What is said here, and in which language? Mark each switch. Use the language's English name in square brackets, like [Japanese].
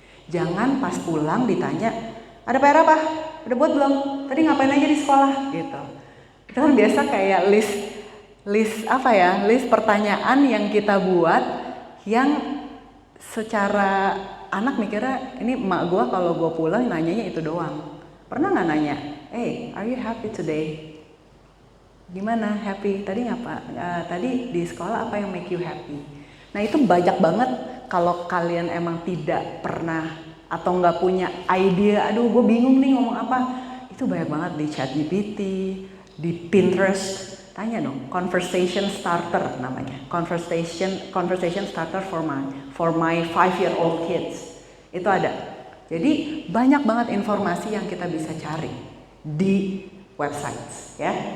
[Indonesian] Jangan pas pulang ditanya, ada PR apa? Udah buat belum? Tadi ngapain aja di sekolah? Gitu. Itu kan biasa kayak list pertanyaan yang kita buat yang secara anak mikirnya ini emak gue kalau gue pulang nanyanya itu doang. Pernah nggak nanya, [English] hey, are you happy today? [Indonesian] Gimana happy? Tadi tadi di sekolah apa yang [English] make you happy? [Indonesian] Nah itu banyak banget kalau kalian emang tidak pernah atau nggak punya idea, aduh gue bingung nih ngomong apa. Itu banyak banget di ChatGPT, di Pinterest, Tanya dong, conversation starter namanya. [English] Conversation starter for my 5-year-old kids. [Indonesian] Itu ada. Jadi banyak banget informasi yang kita bisa cari di websites, ya.